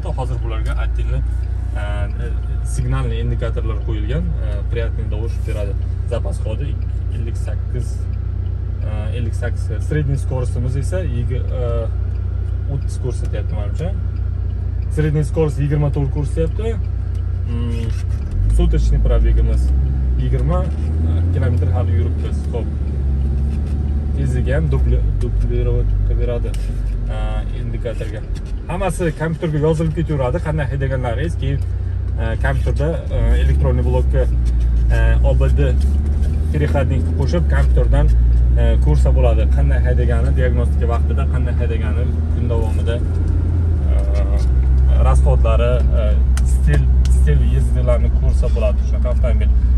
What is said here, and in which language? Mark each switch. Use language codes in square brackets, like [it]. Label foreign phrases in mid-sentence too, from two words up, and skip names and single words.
[uz] Hozir bularga отдельно signalli indikatorlar qo'yilgan, приятный tovush beradi. Zapas xodi 58 [ru] средний скоростimiz [uz] esa 30 ko'rsatyapti menimcha. [ru] Средний скорость [uz] 24 ko'rsatyapti. [ru] Суточный пробегimiz [uz] 20 kilometr hali yuribmiz. Xo'p. televizorga ham dublировка beradi indikatorga. Hammasi kompyuterga yozilib ketaveradi, qanday haydaganlaringiz. Keyin kompyuterda elektronniy blokka OBD переходникni qo'shib kompyuterdan ko'rsa bo'ladi, qanday haydagani, diagnostika vaqtida qanday haydagani, kun davomida расходlari, [ru] стиль ездыларини [uz] ko'rsa bo'ladi shunaqa avtomobil.